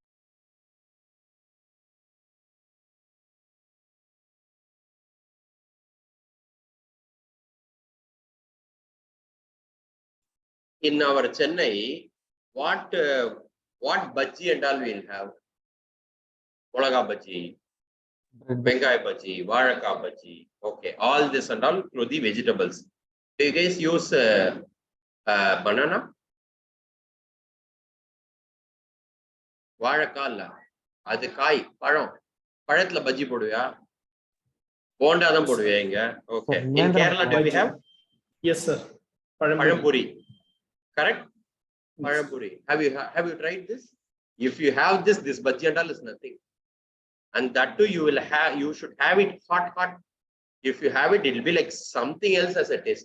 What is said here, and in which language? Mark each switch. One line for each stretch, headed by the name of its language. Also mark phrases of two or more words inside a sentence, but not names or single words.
English: In our Chennai, what bhaji and all we'll have? Molaga bhaji, Bengai bhaji, Varaka bhaji. Okay, all this and all through the vegetables. Do you guys use banana?
Tamil: Varaka, அது காய் பழம் பழத்துல பஜ்ஜி போடுவியா போண்டா தான் போடுவியா இங்க ஓகே
English: in Kerala do we have Yes, sir. Palampuri. Correct? Palampuri. Have you tried this? If you have this bhaji and all is nothing. And that too you should have it hot. If you have it, it will be like something else as a taste.